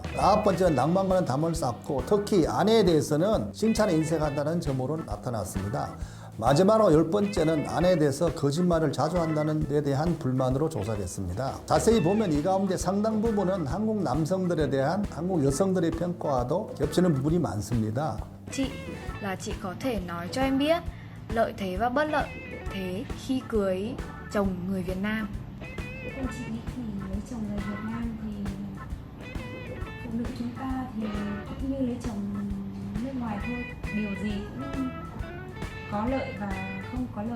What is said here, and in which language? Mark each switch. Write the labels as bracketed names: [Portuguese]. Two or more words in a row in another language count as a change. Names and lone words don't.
[Korean] 아홉 번째는 낭만과는 담을 쌓고 특히 아내에 대해서는 칭찬에 인색한다는 점으로 나타났습니다. 마지막으로 열 번째는 아내에 대해서 거짓말을 자주 한다는 데 대한 불만으로 조사됐습니다. 자세히 보면 이 가운데 상당 부분은 한국 남성들에 대한 한국 여성들의 평가와도 겹치는 부분이 많습니다. [Vietnamese] Chị là chị có thể nói cho em biết lợi thế và bất lợi thế khi cưới chồng người Việt Nam. Theo chị thì lấy chồng người Việt Nam thì phụ nữ chúng ta thì cũng như lấy chồng nước ngoài thôi, điều gì cũng có lợi và không có lợi.